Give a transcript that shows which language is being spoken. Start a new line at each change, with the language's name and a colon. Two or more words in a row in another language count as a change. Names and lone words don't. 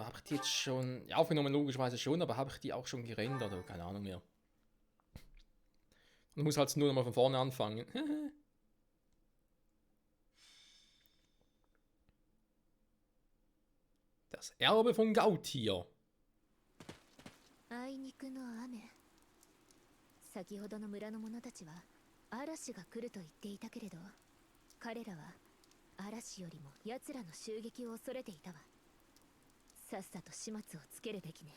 German: Habe ich die jetzt schon... Ja, aufgenommen logischerweise schon, aber habe ich die auch schon gerendert? Oder keine Ahnung mehr. Und muss halt nur nochmal von vorne anfangen. Das Erbe von Gautier.
Japanese: あいにくの雨。先ほどの村の者たちは嵐が来ると言っていたけれど、彼らは嵐よりも奴らの襲撃を恐れていたわ。さっさと始末をつけるべきね。